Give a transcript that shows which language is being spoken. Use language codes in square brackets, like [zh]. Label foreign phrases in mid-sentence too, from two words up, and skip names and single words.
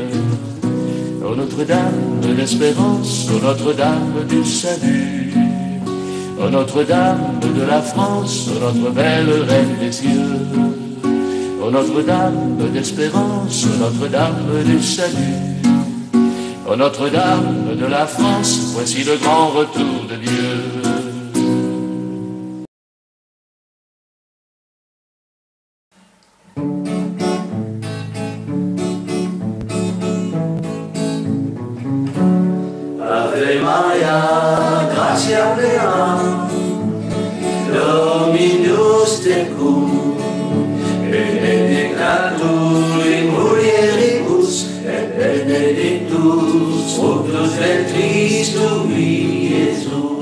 [fr] Ô Notre-Dame de l'espérance, ô Notre-Dame du salut, ô Notre-Dame de la France, ô notre belle reine des cieux, ô Notre-Dame d'espérance, ô Notre-Dame du salut, ô Notre-Dame de la France, voici le grand retour de Dieu. [la] Ave Maria, gratia plena, Dominus tecum, benedicta tu in mulieribus, et benedictus fructus ventris tui, Iesus.